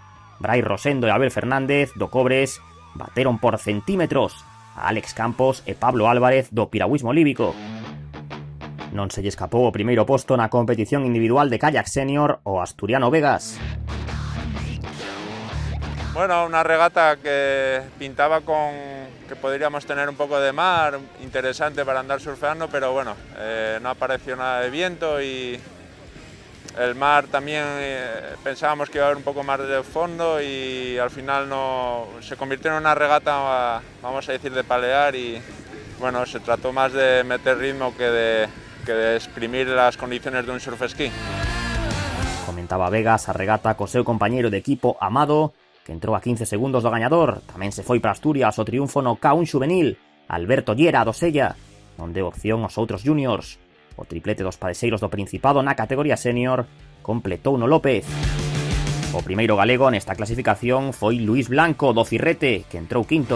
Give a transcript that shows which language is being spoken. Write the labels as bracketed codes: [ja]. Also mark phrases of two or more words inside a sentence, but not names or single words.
[gl] Brai Rosendo e Abel Fernández do Cobres bateron por centímetros a Alex Campos e Pablo Álvarez do Piragüismo Líbico. Non se lle escapou o primeiro posto na competición individual de kayak senior o asturiano Vegas. [es] Bueno, una regata que pintaba con que podríamos tener un poco de mar, interesante para andar surfeando, pero bueno, no apareció nada de viento y el mar también pensábamos que iba a haber un poco más de fondo y al final no se convirtió en una regata, vamos a decir, de palear y bueno, se trató más de meter ritmo que de exprimir las condiciones de un surf esquí. [gl] Comentaba Vegas a regata co seu compañeiro de equipo Amado, que entrou a 15 segundos do gañador. Tamén se foi para Asturias o triunfo no K1 xuvenil, Alberto Llera do Sella, non deu opción aos outros juniors. O triplete dos padexeiros do Principado na categoría senior completou no López. O primeiro galego nesta clasificación foi Luís Blanco do Cirrete, que entrou quinto.